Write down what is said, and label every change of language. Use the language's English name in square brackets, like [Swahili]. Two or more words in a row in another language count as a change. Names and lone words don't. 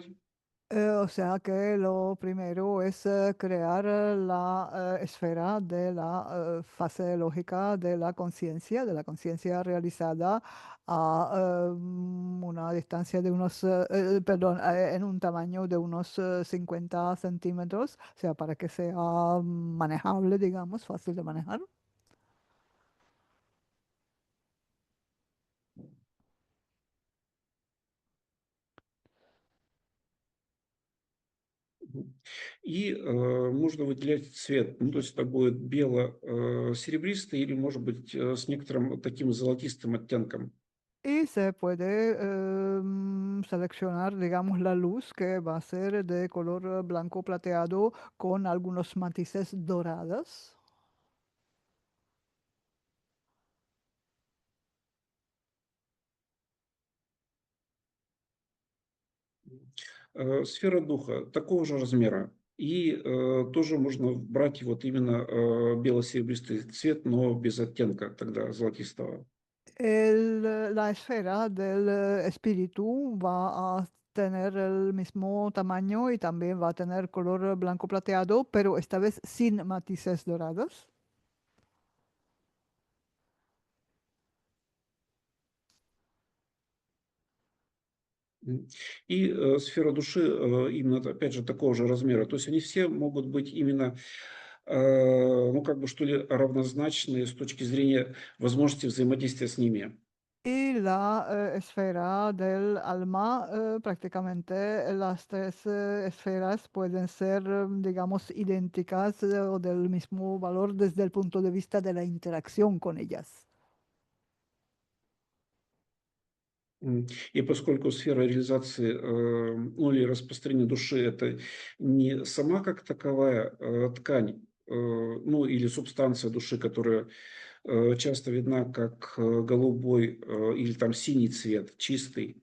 [Spanish] O sea que lo primero es crear la esfera de la fase lógica de la conciencia realizada a una distancia de unos, perdón, en un tamaño de unos 50 centímetros, o sea, para que sea manejable, digamos, fácil de manejar. Мгм. [Russian] И можно выделять цвет, ну, то есть это будет бело-серебристый или, может быть, с некоторым таким золотистым оттенком. [Spanish] Y se puede seleccionar, digamos, la luz que va a ser de color blanco plateado con algunos matices dorados. [Russian] Сфера духа такого же размера. И тоже можно брать вот именно бело-серебристый цвет, но без оттенка тогда золотистого. [Spanish] La esfera del espíritu va a tener el mismo tamaño y también va a tener color blanco plateado, pero esta vez sin matices dorados. [Russian] И сфера души именно, опять же, такого же размера. То есть они все могут быть именно, ну, как бы, что ли, равнозначные с точки зрения возможности взаимодействия с ними. [Spanish] Y la esfera del alma, prácticamente las tres esferas pueden ser, digamos, idénticas o del mismo valor desde el punto de vista de la interacción con ellas. [Russian] И поскольку сфера реализации, ну, или распространения души — это не сама как таковая ткань, ну, или субстанция души, которая часто видна как голубой или там синий цвет, чистый.